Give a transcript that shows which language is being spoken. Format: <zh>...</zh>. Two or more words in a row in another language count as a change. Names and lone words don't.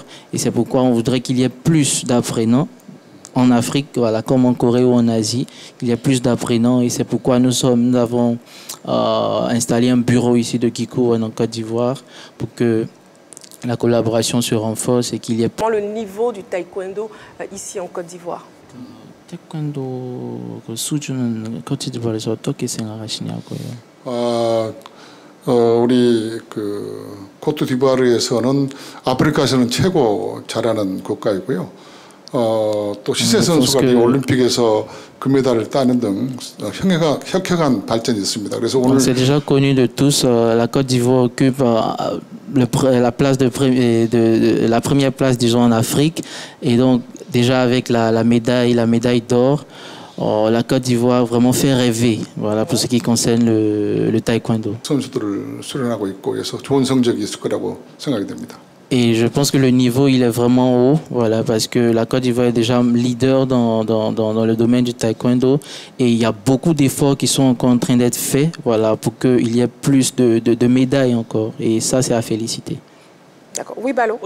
<fr>Et c'est pourquoi on voudrait qu'il y ait plus d'apprenants en Afrique, voilà, comme en Corée ou en Asie, qu'il y ait plus d'apprenants. Et c'est pourquoi nous avons installé un bureau ici de Kikuwon en Côte d'Ivoire pour que la collaboration se renforce et qu'il y ait... Le niveau du taekwondo ici en Côte d'Ivoire.</fr> <ko>태권도 그 수준은 코트디부아르에서 어떻게 생각하시냐고요? 우리 그 코트디부아르에서는 아프리카에서는 최고 잘하는 국가이고요. 또 시세 선수가 올림픽에서 금메달을 따는 등 혁혁한 발전이 있습니다. 그래서 오늘</ko> <fr>c'est déjà connu de tous. La Côte d'Ivoire occupe la première place, disons, en Afrique. Et donc, déjà avec la médaille d'or, la Côte d'Ivoire vraiment fait rêver. Voilà, pour ce qui concerne le taekwondo.</fr> <ko>선수들을 수련하고 있고 해서 좋은 성적이 있을 거라고 생각이 됩니다.</ko> <fr>Et je pense que le niveau, il est vraiment haut, voilà, parce que la Côte d'Ivoire est déjà leader dans le domaine du taekwondo. Et il y a beaucoup d'efforts qui sont encore en train d'être faits, voilà, pour qu'il y ait plus de médailles encore. Et ça, c'est à féliciter. D'accord. Oui, Balo.</fr>